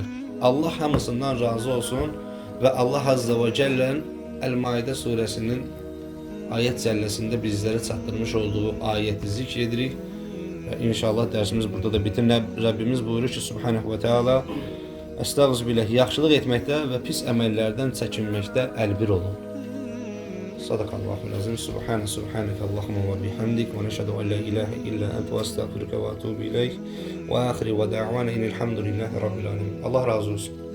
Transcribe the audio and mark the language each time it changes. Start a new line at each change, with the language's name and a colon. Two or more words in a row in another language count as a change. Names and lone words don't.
Azerbaijani: Allah hamısından razı olsun və Allah
Arabic: عز وجل
Azerbaijani: Əl-Maidə surəsinin ayət cəlləsində bizlərə çatdırmış olduğu ayəti zikr edirik. Və inşallah dərsimiz burada da bitir. Rəbbimiz buyurur ki,
Arabic: سبحانه وتعالى,
Azerbaijani: Əstəğfirullah, yaxşılıq etməkdə və pis əməllərdən çəkinməkdə əlbir olun.
Arabic: صدق الله العظيم. سبحانك اللهم وبحمدك ونشهد أن لا إله إلا أنت وأستغفرك وأتوب إليك وآخر دعوانا أن الحمد لله رب العالمين.
Azerbaijani: Allah razı olsun.